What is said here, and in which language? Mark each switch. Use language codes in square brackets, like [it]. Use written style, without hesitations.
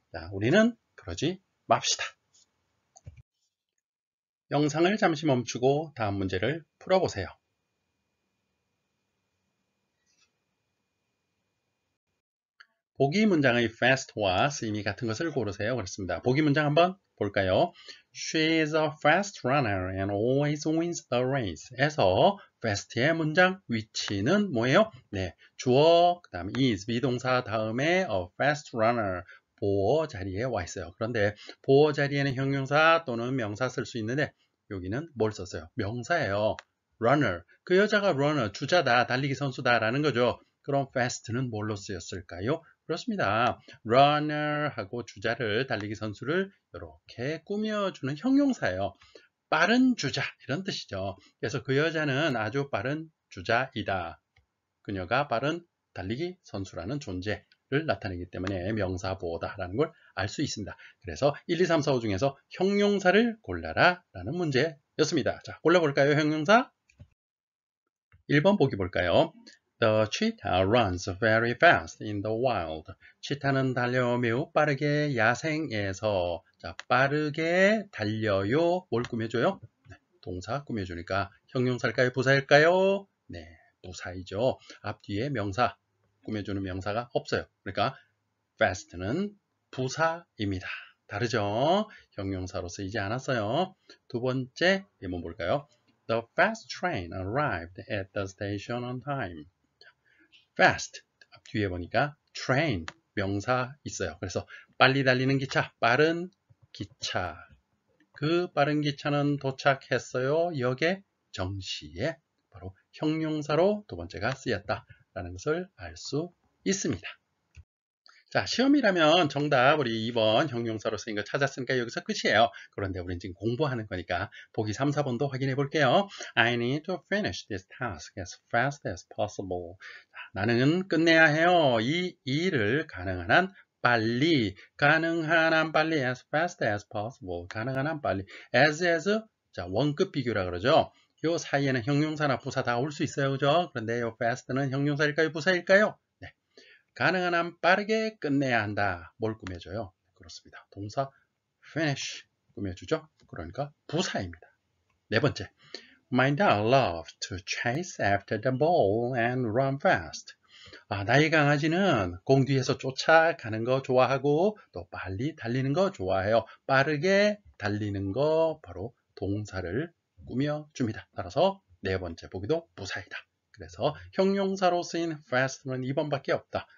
[ko] 자, 우리는 그러지 맙시다. 영상을 잠시 멈추고 다음 문제를 풀어보세요. 보기 문장의 fast와 쓰임이 같은 것을 고르세요. 그렇습니다. 보기 문장 한번 볼까요? [en] She is a fast runner and always wins the race. [ko] 에서 fast의 문장 위치는 뭐예요? 네, 주어, 그 다음 is, 비동사 다음에 a fast runner, 보어 자리에 와 있어요. 그런데 보어 자리에는 형용사 또는 명사 쓸 수 있는데 여기는 뭘 썼어요? 명사예요. runner, 그 여자가 runner, 주자다, 달리기 선수다 라는 거죠. 그럼 fast는 뭘로 쓰였을까요? 그렇습니다. runner하고 주자를, 달리기 선수를 이렇게 꾸며주는 형용사예요. 빠른 주자, 이런 뜻이죠. 그래서 그 여자는 아주 빠른 주자이다. 그녀가 빠른 달리기 선수라는 존재를 나타내기 때문에 명사 보어다라는 걸 알 수 있습니다. 그래서 1, 2, 3, 4, 5 중에서 형용사를 골라라 라는 문제였습니다. 자, 골라볼까요? 형용사 1번 보기 볼까요? [en] The cheetah runs very fast in the wild. [ko] 치타는 달려 매우 빠르게 야생에서. 자, 빠르게 달려요. 뭘 꾸며줘요? 네, 동사 꾸며주니까 형용사일까요? 부사일까요? 네, 부사이죠. 앞뒤에 명사, 꾸며주는 명사가 없어요. 그러니까 fast는 부사입니다. 다르죠? 형용사로 쓰이지 않았어요. 두 번째 예문 볼까요? [en] The fast train arrived at the station on time. [ko] fast 뒤에 보니까 train 명사 있어요. 그래서 빨리 달리는 기차, 빠른 기차. 그 빠른 기차는 도착했어요. 역에 정시에. 바로 형용사로 두 번째가 쓰였다라는 것을 알 수 있습니다. 자, 시험이라면 정답 우리 2번 형용사로 쓰인 거 찾았으니까 여기서 끝이에요. 그런데 우린 지금 공부하는 거니까 보기 3, 4번도 확인해 볼게요. [en] I need to finish this task as fast as possible. [ko] 자, 나는 끝내야 해요. 이 일을 가능한 한 빨리, 가능한 한 빨리, [en] as fast as possible. [ko] 가능한 한 빨리. as, 자, 원급 비교라 그러죠. 요 사이에는 형용사나 부사 다 올 수 있어요. 그죠? 그런데 요 fast는 형용사일까요? 부사일까요? 가능한 한 빠르게 끝내야 한다. 뭘 꾸며줘요? 그렇습니다. 동사 finish 꾸며주죠. 그러니까 부사입니다. 네 번째, [en] My dog loves to chase after the ball and run fast. [ko] 나의 강아지는 공 뒤에서 쫓아가는 거 좋아하고 또 빨리 달리는 거 좋아해요. 빠르게 달리는 거 바로 동사를 꾸며줍니다. 따라서 네 번째 보기도 부사이다. 그래서 형용사로 쓰인 fast는 2번밖에 없다.